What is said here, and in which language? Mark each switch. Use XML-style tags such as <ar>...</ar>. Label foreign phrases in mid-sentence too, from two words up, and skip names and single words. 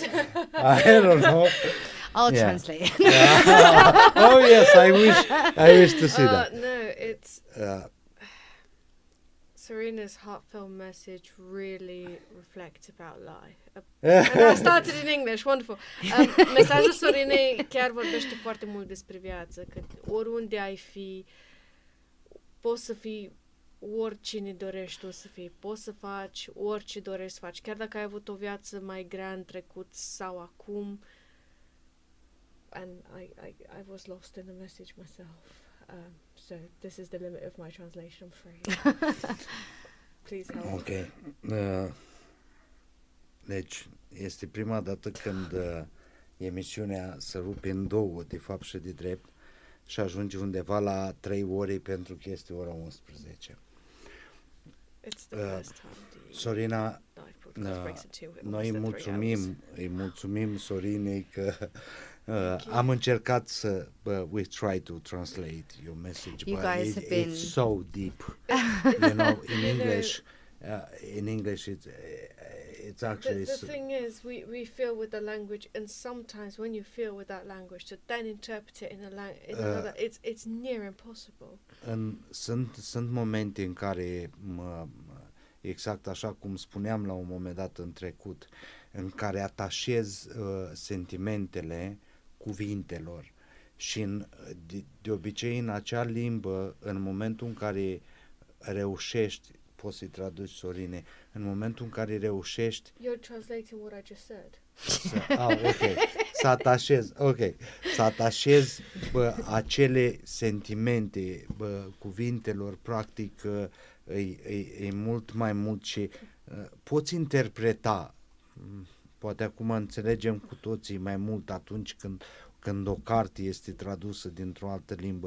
<en>I don't know. I'll translate. Oh yes, I wish to see that. No, it's Sorina's heartfelt message really reflects about life. And I started in English, wonderful.</en> <ro>Mesajul Sorinei chiar vorbește foarte mult despre viață, că oriunde ai fi, poți să fii oricine dorești tu să fii, poți să faci orice dorești să faci, chiar dacă ai avut o viață mai grea în trecut sau acum.</ro> <en>And I was lost in the message myself. So this is the limit of my translation, I'm afraid. Please help. Ok.</en> <ro>Deci, este prima dată când emisiunea se rupe în două, de fapt și de drept, și ajunge undeva la 3 ore pentru că este ora 11. Sorina, noi îi mulțumim Sorinei că am încercat să</ro> <en>we try to translate your message, you but guys have been... it's so deep. You know, in English it's actually... The thing is, we feel with the language, and sometimes when you feel with that language, to then interpret it in another, it's near impossible.</en> <ro>Sunt momente în care, exact așa cum spuneam la un moment dat în trecut, în care atașez sentimentele cuvintelor și de obicei în acea limbă, în momentul în care reușești, poți să-i traduci, Sorine, în momentul în care reușești...</ro> <en>You're translating what I just said. Ok.</en> <ro>Să atașezi acele sentimente cuvintelor, practic e mult mai mult și poți interpreta. Poate acum înțelegem cu toții mai mult atunci când o carte este tradusă dintr-o altă limbă.</ro>